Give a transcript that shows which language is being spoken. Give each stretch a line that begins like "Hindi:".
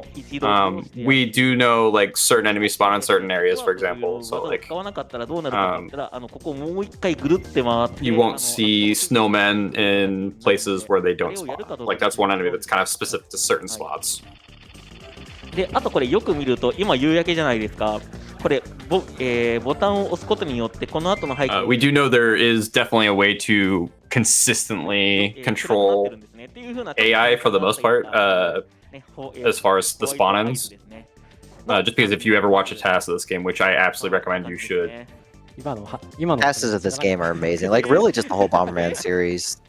English: We do know like certain enemies spawn in certain areas, for example. So like, you won't see snowmen in places where they don't spawn. Like that's one enemy that's kind of specific to certain spots.
Japanese: で、あとこれよく見ると今夕焼けじゃないですか。これボタンを押すことによってこの後の背景
English: We do know there is definitely a way to consistently control AI for the most part, as far as the spawn-ins. Just because if you ever watch a task of this game, which I absolutely recommend you should.
Japanese: 今の
English: Passes of this game are amazing. Like, really just the whole Bomberman series.